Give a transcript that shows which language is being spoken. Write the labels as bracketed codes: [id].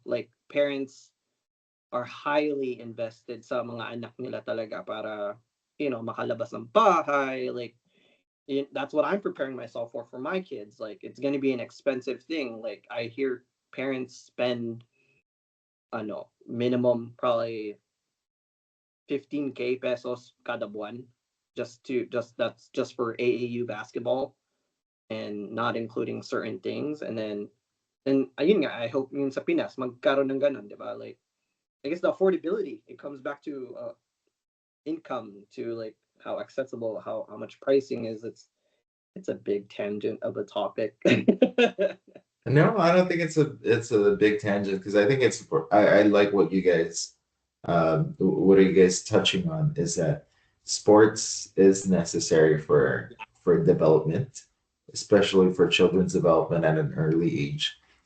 [en] Like parents are highly invested [tl] sa mga anak nila talaga para makalabas ng bahay. [en] Like that's what I'm preparing myself for my kids. Like it's gonna be an expensive thing. Like I hear parents spend minimum probably 15K pesos [tl] kada buwan [en] just that's just for AAU basketball and not including certain things. [tl] And then ayun nga, [en] I hope [tl] yun sa Pinas magkaroon ng ganun, di ba? [en] Like I guess the affordability, it comes back to income, to like how accessible, how much pricing is. It's a big tangent of a topic. No, I don't think it's a big tangent because I think I like what you guys what are you guys touching on is that sports is necessary for development, especially for children's development at an early age.